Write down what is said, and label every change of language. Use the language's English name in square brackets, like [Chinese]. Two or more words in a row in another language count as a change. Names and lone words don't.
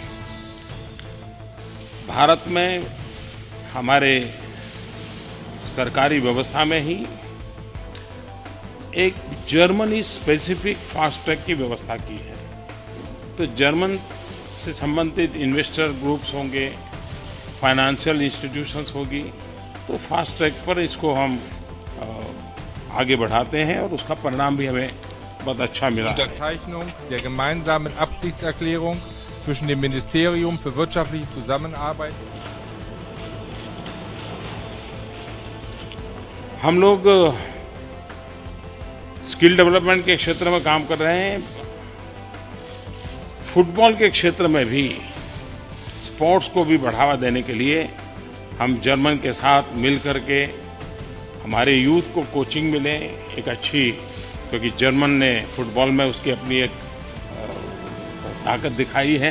[Hindi] भारत में हमारे सरकारी व्यवस्था में ही एक जर्मनी [English] specific fast track [Hindi] की व्यवस्था की है। तो जर्मन से संबंधित [English] investor groups [Hindi] होंगे, [English] financial institutions [Hindi] होगी, तो [English] fast track [Hindi] पर इसको हम आगे बढ़ाते हैं और उसका परिणाम भी हमें बहुत अच्छा मिला है। [German] Unterzeichnung der gemeinsamen Absichtserklärung zwischen dem Ministerium für wirtschaftliche Zusammenarbeit. [Hindi] हम लोग [English] skill development [Hindi] के क्षेत्र में काम कर रहे हैं। फुटबॉल के क्षेत्र में भी स्पोर्ट्स को भी बढ़ावा देने के लिए हम जर्मन के साथ मिल करके हमारे यूथ को कोचिंग मिले एक अच्छी, क्योंकि जर्मन ने फुटबॉल में उसकी अपनी एक ताकत दिखाई है।